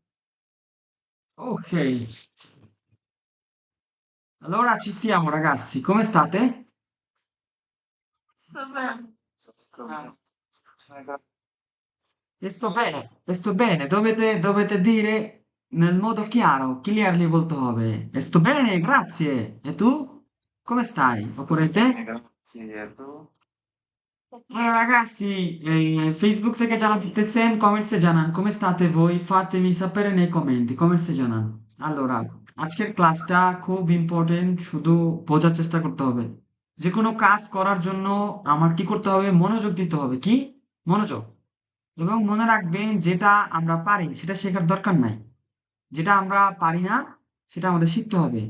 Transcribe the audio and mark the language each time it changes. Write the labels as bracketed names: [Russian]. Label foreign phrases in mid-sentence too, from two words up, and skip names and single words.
[Italian] Ok, allora ci siamo ragazzi, come state? Sto bene, dovete dire nel modo chiaro, [Bangla] clearly বলতে হবে। [Italian] Sto bene, grazie. E tu? Come stai? Oppure te? Allora ragazzi, [Bangla] Facebook থেকে যারা দিতেছেন কমেন্টসে জানান [Italian] come state voi, fatemi sapere nei commenti, [Bangla] কমেন্টসে জানান। allora, আজকের ক্লাসটা খুব ইম্পর্টেন্ট, শুধু বোঝার চেষ্টা করতে হবে। যে কোনো কাজ করার জন্য আমার কি করতে হবে? মনোযোগ দিতে হবে। কি? মনোযোগ। এবং মনে রাখবেন যেটা আমরা পারি সেটা শেখার দরকার নাই। যেটা আমরা পারি না সেটা আমাদের শিখতে হবে।